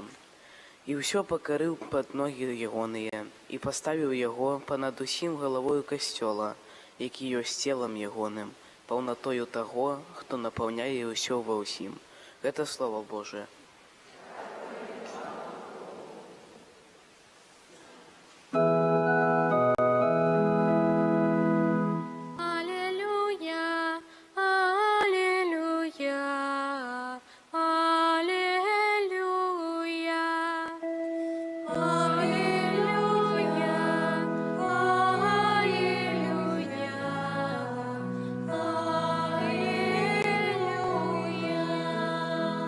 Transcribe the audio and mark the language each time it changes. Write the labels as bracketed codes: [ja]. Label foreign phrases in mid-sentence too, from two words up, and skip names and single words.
[be] І ўсё пакарыў пад ногі Ягоныя, і паставіў Яго панад усім галавою касцёла, які ёсць целам Ягоным, паўнатою таго, хто напаўняе ўсё ва ўсім. [ru] Гэта Слово Божие. Аллилуйя, аллилуйя, аллилуйя, аллилуйя, аллилуйя, аллилуйя.